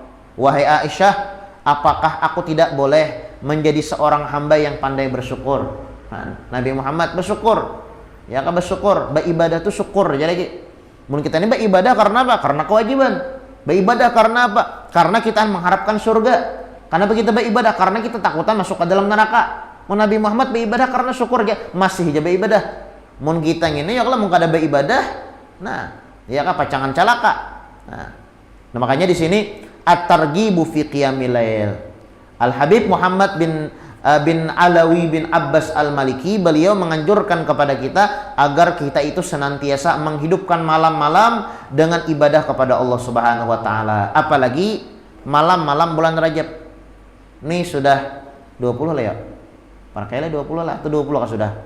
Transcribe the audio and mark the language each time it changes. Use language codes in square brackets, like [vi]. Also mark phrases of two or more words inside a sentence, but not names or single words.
[id] Wahai Aisyah, apakah aku tidak boleh menjadi seorang hamba yang pandai bersyukur? Nabi Muhammad bersyukur. Ya kan bersyukur, beribadah itu syukur. Jadi mun kita ini beribadah karena apa? Karena kewajiban. Beribadah karena apa? Karena kita mengharapkan surga. Karena kita beribadah karena kita takutan masuk ke dalam neraka. Mun Nabi Muhammad beribadah karena syukur ya, masih aja beribadah. [bjn] Mun kita ngene ya kalau mun kada beribadah, nah, ya kan pacangan calaka. [id] Nah, makanya di sini [ar] at-targhibu fi qiyamil lail. [id] Al Habib Muhammad bin Alawi bin Abbas Al-Maliki, beliau menganjurkan kepada kita agar kita itu senantiasa menghidupkan malam-malam dengan ibadah kepada Allah [ar] Subhanahu wa taala. [id] Apalagi malam-malam bulan Rajab. Nih sudah 20 lah ya. Parkailah 20 lah, atau 20 kah sudah?